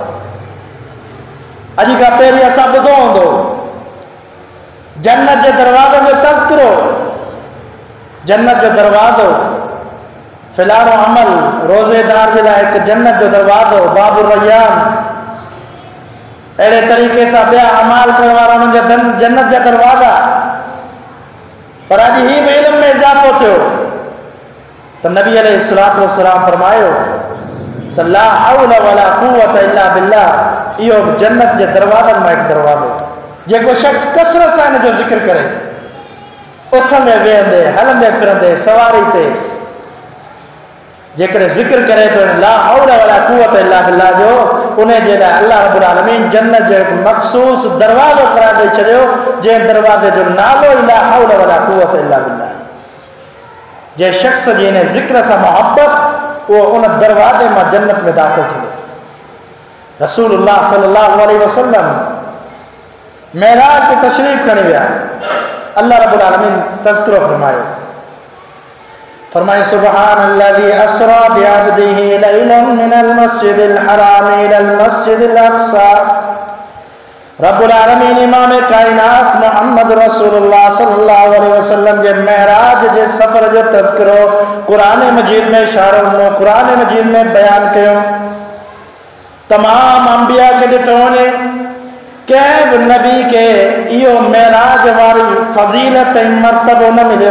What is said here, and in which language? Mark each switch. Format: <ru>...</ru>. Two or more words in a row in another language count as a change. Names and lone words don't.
<sd>अॼु खां पहिरीं असां ॿुधो हूंदो जन्नत जे दरवाज़नि जो तज़किरो, जन्नत जो दरवाज़ो फिलानो अमल, रोज़ेदार जे लाइ हिकु जन्नत जो दरवाज़ो</sd> <ar>باب الريان,</ar> <sd>अहिड़े तरीक़े सां ॿिया अमाल करण वारा उन्हनि जा जन्नत जा दरवाज़ा। पर अॼु ही बि इल्म में इज़ाफ़ो थियो त नबी</sd> <ar>عليه الصلاة والسلام</ar> <sd>फरमायो त</sd> <ar>لا حول ولا قوة إلا بالله,</ar> <sd>इहो जन्नत जे दरवाज़नि मां हिकु दरवाज़ो। जेको शख़्स कसरत सां हिन जो ज़िक्र करे, उथंदे वेहंदे हलंदे फिरंदे सवारी ते जेकर ज़िक्र करे तो</sd> <ar>لا حول ولا قوة إلا بالله</ar> <sd>जो, उन जे लाइ</sd> <ar>الله رب العالمين</ar> <sd>जन्नत जो हिकु मख़सूस दरवाज़ो करार ॾेई छॾियो, जंहिं दरवाज़े जो नालो ई</sd> <ar>لا حول ولا قوة إلا بالله.</ar> <sd>जंहिं शख़्स जी इन ज़िक्र सां मोहब्बत, उहो उन दरवाज़े मां जन्नत में दाख़िल थींदो।</sd> <ar>رسول الله صلى الله عليه وسلم</ar> <sd>मेराज ते तशरीफ़ खणी विया।</sd> <ar>الله رب العالمين</ar> <sd>तज़किरो फरमायो, फरमाए</sd> <ar>سبحان الذي أسرى بعبده ليلا من المسجد الحرام إلى المسجد الأقصى. رب العالمين</ar> <sd>इमाम कायनात मोहम्मद</sd> <ar>رسول الله صلى الله عليه وسلم</ar> <sd>जे महराज जे सफ़र जो तज़किरो क़ुरान मजीद में इशारो क़ुरान मजीद में बयान कयो। तमाम अंबिया के ॾिठो वञे, कंहिं बि नबी के इहो महराज वारी फ़ज़ीलत ऐं मर्तबो न मिलियो।</sd>